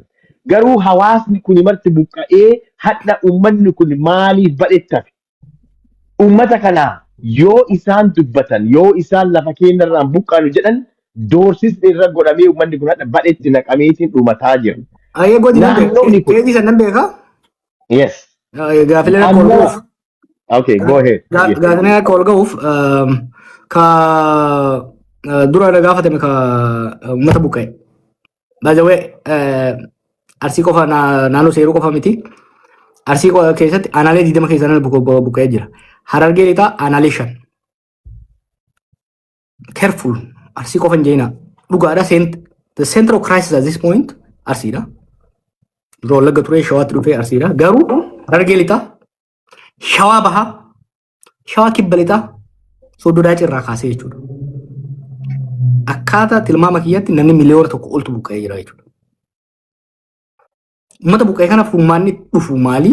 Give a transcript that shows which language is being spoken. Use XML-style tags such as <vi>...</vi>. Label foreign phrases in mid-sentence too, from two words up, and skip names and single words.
<om>Garuu hawaasni kun marti buqqa'ee hadha uummanni kun maaliif badhettafe? Uummata kanaa yoo isaan dubbatan yoo isaan lafa keenyarraan buqqaanu jedhan doorsisni irra godhamee uummanni kun hadha badhetti naqameetiin dhumataa jira. Ayyee godina keetii sannan beekaa?</om> <en>Yes.</en> <om>Gaafilee akka ol ga'uuf.</om> <en>Okay, go ahead.</en> <om>Gaafilee akka ol ga'uuf ka dura irra gaafatame ka uummata buqqa'e. Baajawee arsii qofa naannoo seeruu qofa miti. Arsii keessatti aanaalee 20 keessaa buqqa'ee jira. Harargee lixaa aanaalee 5. Careful. Arsii qofa hin jeenaa. Dhugaadha</om> <en>the center of crisis at this point</en> <om>arsiidha. Dura Wallagga turee shawaatti dhufee arsiidha. Garuu Harargee lixaa shawaa bahaa shawaa kibba lixaa Soddodaa cirraa kaasee jechuudha. Akkaataa tilmaama kiyyatti namni miliyoona tokko oltu buqqa'ee jira jechuudha. Uummata buqqa'ee kana furmaanni dhufu maali?</om>